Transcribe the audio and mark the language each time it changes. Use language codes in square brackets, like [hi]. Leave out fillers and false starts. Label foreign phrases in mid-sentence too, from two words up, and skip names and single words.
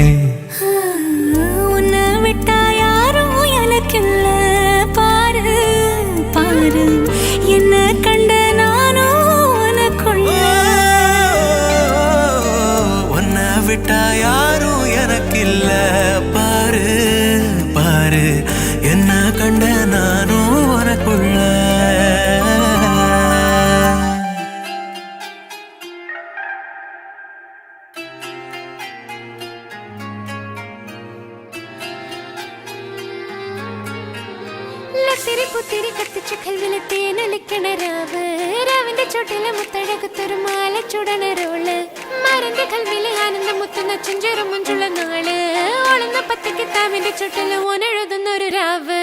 [ta] உன்னை விட்டா யாரும் எனக்கில்ல பாரு பாரு என்ன கண்ட நானும் உனக்குள்ள உன்னை விட்டா யாரும் எனக்கு இல்ல பாரு பாரு என்ன கண்ட நானும் உனக்குள்ள [ml] ലത്തിരി പുത്തിരി കത്തിച്ചു കൽവിലെ തേനൊലിക്കണ രാവ് രാവിന്റെ ചോട്ടിലെ മുത്തഴകുത്തൊരു മാല ചുടണ റോള് മരന്റെ കൽവിലെ ആനന്ദം മുത്തുന്ന ചെഞ്ചെറു മുഞ്ചുള്ള നാള് ഒളുന്ന പത്തക്ക് താവിന്റെ ചോട്ടില് ഓനെഴുതുന്നൊരു രാവ്